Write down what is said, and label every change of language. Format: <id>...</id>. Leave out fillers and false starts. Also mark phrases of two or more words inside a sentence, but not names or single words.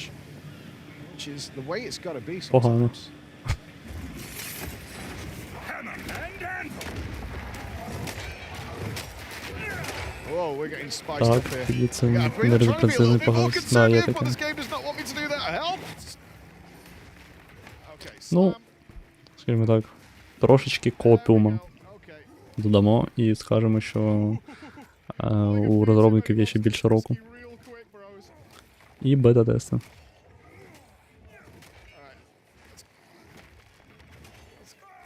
<en>Which is the way it's got to be sometimes. Whoa, we're getting spiced up here. I'm trying to be a bit more conservative, but this game does not want me to do that. Help! Okay,</en> <uk>ну, скажімо так, трошечки копіума додамо і скажемо, що у розробників є ще більше року. І бета-тести.</uk>